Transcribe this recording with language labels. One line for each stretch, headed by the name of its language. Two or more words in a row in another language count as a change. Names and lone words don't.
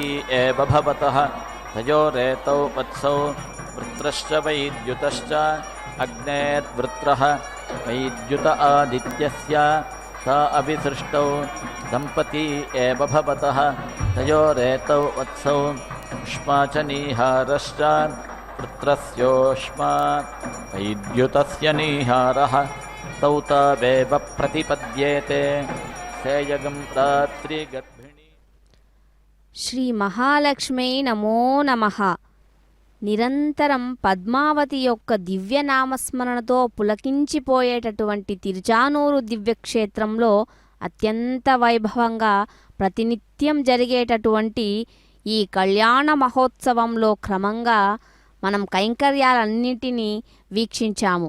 Sanskrit: एव भवतः तयोरेतौ वत्सौ वृत्रश्च वैद्युतश्च अग्नेर्वृत्रः वैद्युत आदित्यस्य सा अभिसृष्टौ दम्पती एव भवतः तयोरेतौ वत्सौ उष्मा च नीहारश्च वृत्रस्योष्मा वैद्युतस्य नीहारः तौ तावेव प्रतिपद्येते सेयगं रात्रिगर्भिणी। श्री महालक्ष्मी नमो नमः.
Telugu: నిరంతరం పద్మావతి యొక్క దివ్య నామస్మరణతో పులకించిపోయేటటువంటి తిరుచానూరు దివ్యక్షేత్రంలో అత్యంత వైభవంగా ప్రతినిత్యం జరిగేటటువంటి ఈ కళ్యాణ మహోత్సవంలో క్రమంగా మనం కైంకర్యాలన్నింటినీ వీక్షించాము.